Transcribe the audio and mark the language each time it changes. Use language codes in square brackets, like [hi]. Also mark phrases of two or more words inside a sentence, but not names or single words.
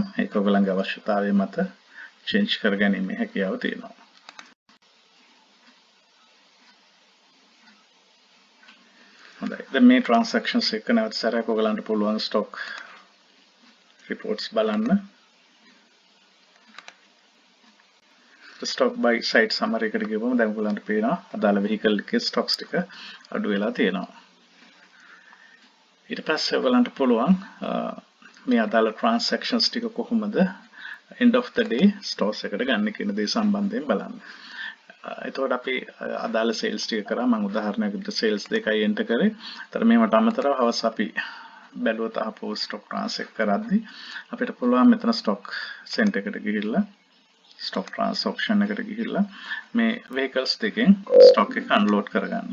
[si] ඒක ඔයගලන්ගේ අවශ්‍යතාවය මත change කරගැනීමේ හැකියාව තියෙනවා. හොඳයි. දැන් මේ transactions එක නැවත සැරයක් ඔයගලන්ට පුළුවන් [en] stock reports [si] බලන්න. [en] stock by site summary [si] එකට ගිහුවම දැන් ඔයගලන්ට පේනවා අදාළ vehicle එකේ stocks ටික අඩු වෙලා තියෙනවා. ඊට පස්සේ ඔයගලන්ට පුළුවන් මේ අදාළ transactions ටික කොහොමද [en] end of the day stores [si] එකට ගන්න කියන දේ සම්බන්ධයෙන් බලන්න. එතකොට අපි අදාළ sales ටික කරා මම උදාහරණයක් විදිහට sales දෙකයි enter කරේ. ඒතර මේවට අමතරව හවස අපි බැලුවත් ආපහු [en] stock transact [si] කරද්දී අපිට පුළුවන් මෙතන [en] stock center [si] එකට ගිහිල්ලා [en] stock transfer option [si] එකට ගිහිල්ලා මේ vehicles දෙකෙන් stock එක unload කරගන්න.